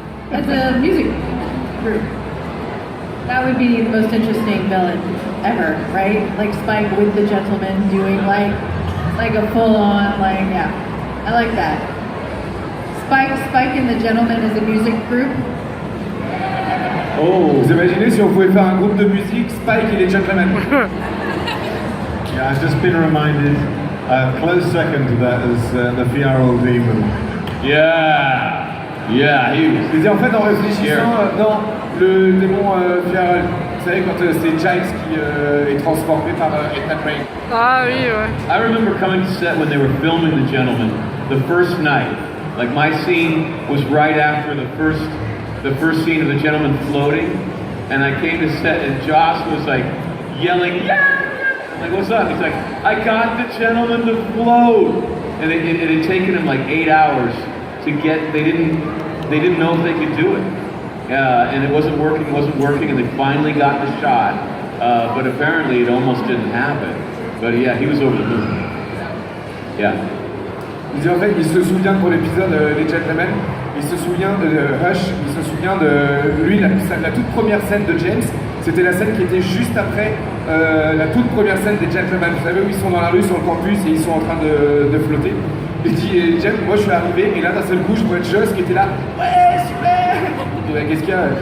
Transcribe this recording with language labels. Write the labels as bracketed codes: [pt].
[en] As a music group. That would be the most interesting villain ever, right? Like Spike with the Gentleman doing like a full-on, like, yeah. I like that. Spike and the Gentleman as a music group. [fr] Oh, vous imaginez si on pouvait faire un groupe de musique, Spike et les Gentlemen. [en] Yeah, I've just been reminded, close second to that is the Fieral Demon. Yeah, he was. [fr] Je disais en fait en réfléchissant dans le démon Fieral. Vous savez quand c'est Giles qui est transformé par Ethan Rain. Ah oui, ouais. [en] I remember coming to set when they were filming The Gentleman, the first night. Like my scene was right after the first scene of The Gentleman floating, and I came to set and Joss was like yelling, "Yeah!" I'm like, what's up? He's like, I got The Gentleman to float, and it had taken him like 8 hours to get. They didn't know if they could do it, and it wasn't working, and they finally got the shot. But apparently it almost didn't happen. But yeah, he was over the moon. Yeah. [fr] Il dit en fait, il se souvient pour l'épisode Les Gentlemen, il se souvient de Hush, il se souvient de lui, la toute première scène de James, c'était la scène qui était juste après la toute première scène des Gentlemen. Vous savez où ils sont dans la rue sur le campus et ils sont en train de flotter. Il dit, James, moi je suis arrivé et là d'un seul coup je vois Joss qui était là, ouais super. Il dit, qu'est-ce qu'il y a?